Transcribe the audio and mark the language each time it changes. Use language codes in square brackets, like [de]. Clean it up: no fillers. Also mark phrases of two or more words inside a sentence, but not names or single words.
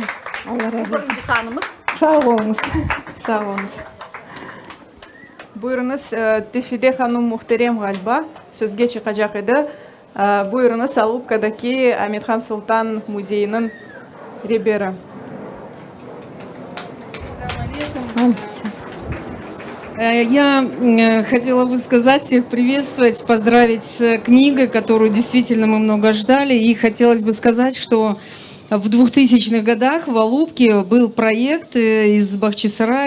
[crh] Allah razı olsun. Birinci sanımız. Sağ olunuz. Sağ olunuz. Buyurunuz, Tefide Hanım muhterem galiba sözge çıkacak idi. Buyurunuz, Alupka'daki Ahmetхан Sultan Müzeyinin rehberi. [ru] Я хотела бы сказать, всех приветствовать, поздравить с книгой, которую действительно мы много ждали. И хотелось бы сказать, что в 2000-х годах в Алупке был проект из Бахчисарая.